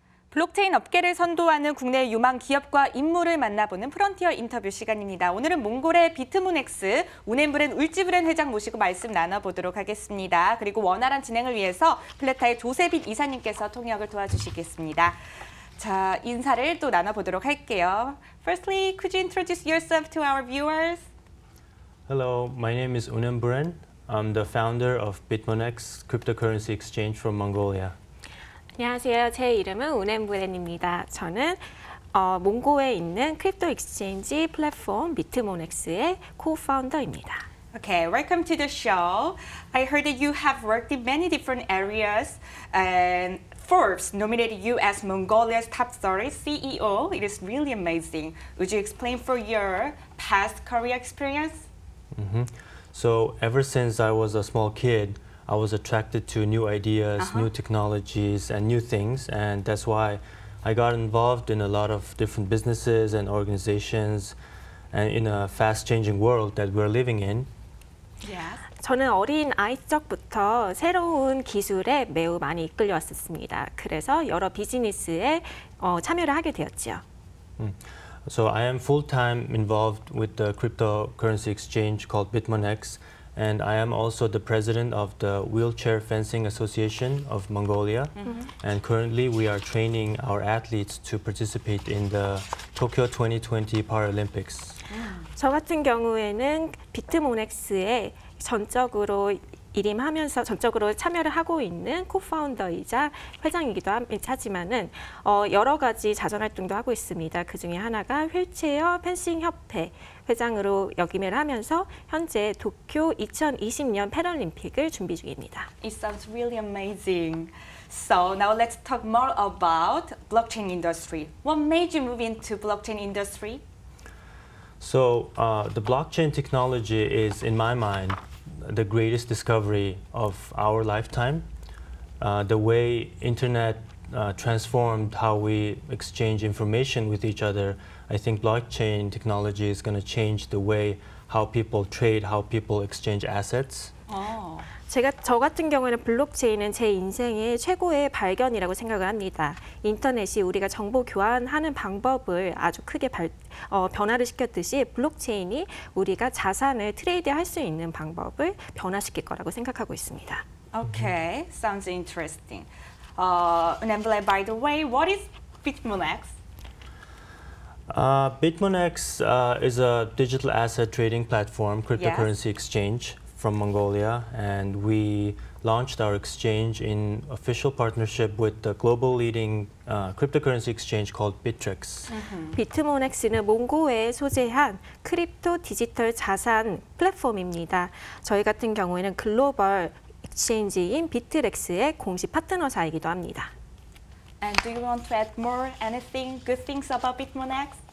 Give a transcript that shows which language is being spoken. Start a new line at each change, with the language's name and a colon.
Korean: 블록체인 업계를 선도하는 국내 유망 기업과 인물을 만나보는 프론티어 인터뷰 시간입니다. 오늘은 몽골의 비트모넥스 운엠브렌 울지브렌 회장 모시고 말씀 나눠보도록 하겠습니다. 그리고 원활한 진행을 위해서 플레타의 조세빈 이사님께서 통역을 도와주시겠습니다. 자, 인사를 또 나눠보도록 할게요.
English: Firstly, could you introduce yourself to our viewers? Hello, my name is Unembren. I'm the founder of BitMonex cryptocurrency exchange from Mongolia.
Korean: 안녕하세요. 제 이름은 운엠브렌입니다. 저는 몽고에 있는 크립토 익스체인지 플랫폼 비트모넥스의 co-founder입니다.
English: Okay, welcome to the show. I heard that you have worked in many different areas and Forbes nominated you as Mongolia's top 30 CEO. It is really amazing. Would you explain for your past career experience? So ever since I was a small kid, I was attracted to new ideas, new technologies, and new things, and that's why I got involved in a lot of different businesses and organizations, and in a fast-changing world that we're living in. Yes.
Korean: 저는 어린 아이 적부터 새로운 기술에 매우 많이 이끌려왔었습니다. 그래서 여러 비즈니스에 참여를 하게 되었지요.
English: So I am full-time involved with the cryptocurrency exchange called BitMonex, and I am also the president of the Wheelchair Fencing Association of Mongolia. And currently we are training our athletes to participate in the Tokyo 2020 Paralympics.
Korean: 저 같은 경우에는 비트모넥스에 전적으로 일임하면서 전적으로 참여를 하고 있는 코파운더이자 회장이기도 하지만은 여러 가지 자선 활동도 하고 있습니다. 그 중에 하나가 휠체어 펜싱 협회 회장으로 역임을 하면서 현재 도쿄 2020년 패럴림픽을 준비 중입니다.
English: It sounds really amazing. So now let's talk more about blockchain industry. What made you move into blockchain industry? So the blockchain technology is, in my mind, the greatest discovery of our lifetime. The way internet transformed how we exchange information with each other, I think blockchain technology is going to change the way how people trade, how people exchange assets.
Korean: 저 같은 경우에는 블록체인은 제 인생의 최고의 발견이라고 생각을 합니다. 인터넷이 우리가 정보 교환하는 방법을 아주 크게 변화를 시켰듯이 블록체인이 우리가 자산을 트레이드할 수 있는 방법을 변화시킬 거라고 생각하고 있습니다.
English: Okay, sounds interesting. Unemblen, by the way, what is BitMonex? BitMonex is a digital asset trading platform, cryptocurrency exchange from Mongolia, and we launched our exchange in official partnership with the global leading cryptocurrency exchange called Bittrex.
Korean: 비트모넥스는 몽고에 소재한 크립토 디지털 자산 플랫폼입니다. 저희 같은 경우에는 글로벌 exchange인 비트렉스의 공식 파트너사이기도 합니다.
English: And do you want to add more anything, good things about BitMonex?